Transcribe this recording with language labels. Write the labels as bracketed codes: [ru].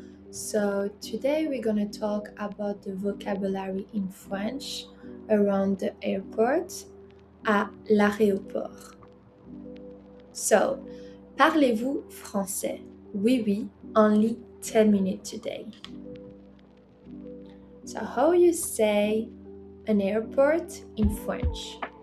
[en] So today we're going to talk about the vocabulary in French around the airport, [fr] à l'aéroport. So, parlez-vous français? [en] Oui, only 10 minutes today. So how you say an airport in French?